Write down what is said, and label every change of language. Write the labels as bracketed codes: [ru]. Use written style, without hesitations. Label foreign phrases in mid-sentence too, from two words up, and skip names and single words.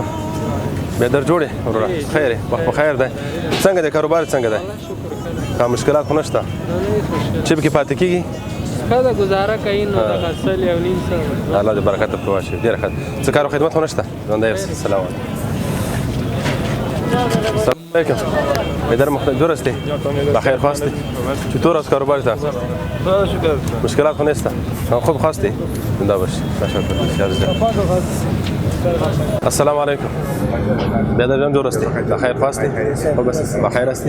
[ps] بهتر جوړې وروره خیر وخت په خیر دی. څنګه دی کاروبار څنګه دی؟ کا مشکلات خو نشته؟ چې پکې پاتې کېږي ښه ده ګزاره کوي نو دغه سل یو نیم سوه. الله دې برکت پکې واچوي. ډېره ښه ده. څه کار او خدمت خو نشته؟ ژوندی اوسې. السلام علیکم. السلام علیکم. [fa] بهتر جور هستی؟ بخیر خواستی؟ چطور است کاروبار تا؟ مشکلات خو نیست؟ خوب خواستی؟ زنده باشی. تشکر بسیار زیاد. السلام علیکم. بهتر جان جور هستی؟ بخیر خواستی؟ خوب هستی؟ بخیر هستی؟